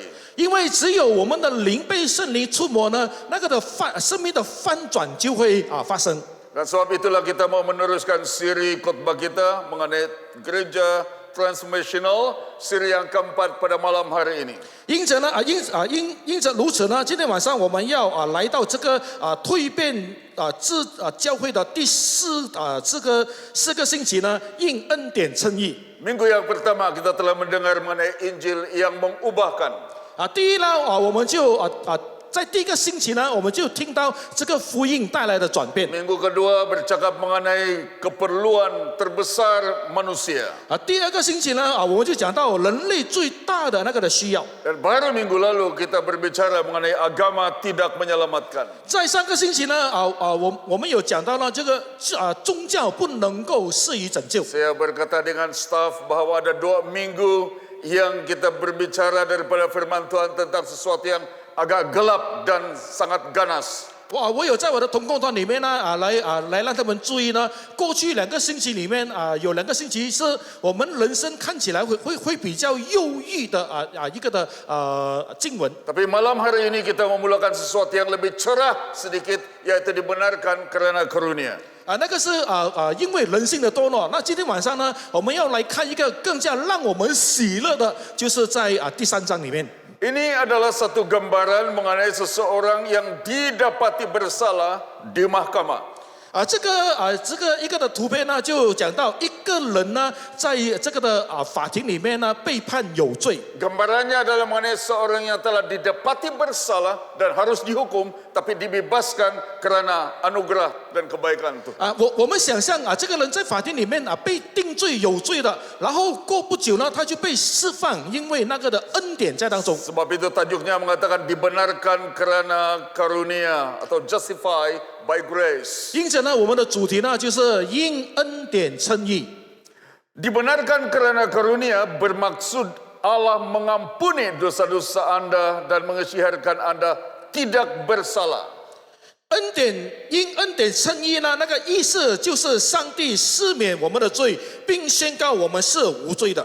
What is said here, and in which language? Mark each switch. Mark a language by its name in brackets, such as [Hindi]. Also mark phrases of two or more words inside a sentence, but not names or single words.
[Chinese] 因为只有我们的灵被圣灵触摸呢，那个的生命的翻转就会发生。 [Malay] Dan sebab itulah kita mau meneruskan siri khotbah kita mengenai gereja transformational, siri yang keempat pada malam hari ini. [Chinese] 因着如此呢，今天晚上我们要来到这个蜕变教会的第4个星期呢，应恩典称义。 [Malay] Minggu yang pertama kita telah mendengar mengenai Injil yang mengubahkan. [Chinese] 第一呢，我们就在第1个星期呢，我们就听到这个福音带来的转变。 [Malay] Minggu kedua bercakap mengenai keperluan terbesar manusia. [Chinese] 第2个星期呢，我们就讲到人类最大的那个的需要。 [Malay] Dan baru minggu lalu kita berbicara mengenai agama tidak menyelamatkan. [Chinese] 在3个星期呢，我们有讲到呢，这个宗教不能够施以拯救。 [Malay] Saya berkata dengan staf bahwa ada 2 minggu yang kita berbicara daripada firman Tuhan tentang sesuatu yang agak gelap dan sangat ganas. [Chinese] 我有在我的同工团里面呢来让他们注意呢，过去2个星期里面有2个星期是我们人生看起来会比较忧郁的一个的经文。 [Malay] Tapi malam hari ini kita memulakan sesuatu yang lebih cerah sedikit, yaitu dibenarkan karena karunia. [Chinese] 那个是因为人性的堕落。那今天晚上呢，我们要来看一个更加让我们喜乐的，就是在第3章里面。 [Malay] Ini adalah satu gambaran mengenai seseorang yang didapati bersalah di mahkamah. [Chinese] 这个一个的图片呢，就讲到一个人呢，在这个的法庭里面呢，被判有罪。 [Malay] Gambarannya adalah mengenai seorang yang telah didapati bersalah dan harus dihukum, tapi dibebaskan karena anugerah dan kebaikan Tuhan. [Chinese] 我们想象这个人在法庭里面被定罪有罪的，然后过不久呢，他就被释放，因为那个的恩典在当中。 [Malay] Sebab itu tajuknya mengatakan dibenarkan karena karunia atau [English] justify by grace. [Chinese] 因此呢，我们的主题呢就是因恩典称义。 [Malay] Dibenarkan karena karunia bermaksud Allah mengampuni dosa-dosa Anda dan mengisytiharkan Anda tidak bersalah. [Chinese] 因恩典称义呢，那个意思就是上帝赦免我们的罪，并宣告我们是无罪的。